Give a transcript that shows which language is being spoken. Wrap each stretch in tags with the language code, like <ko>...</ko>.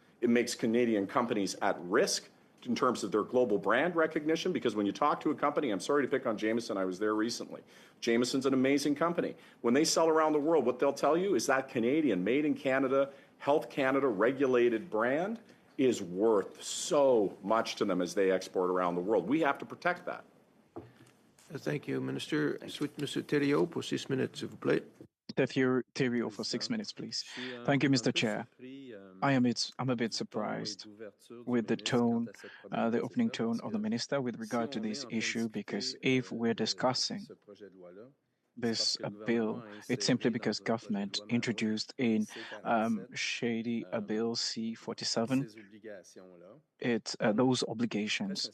<en>It makes Canadian companies at risk in terms of their global brand recognition, because when you talk to a company, I'm sorry to pick on Jameson, I was there recently. Jameson's an amazing company. When they sell around the world, what they'll tell you is that Canadian, Made in Canada, Health Canada regulated brand is worth so much to them as they export around the world. We have to protect that. Thank you, Minister.</en> <fr>Suite Monsieur Thériault pour 6 minutes, s'il vous plaît.</fr> <en>Thériault for 6 minutes, please. Thank you, Mr. Chair. I'm a bit surprised with the tone, the opening tone of the minister with regard to this issue, because if we're discussing this bill, it's simply because government introduced in shady bill C-47, it's those obligations.</en>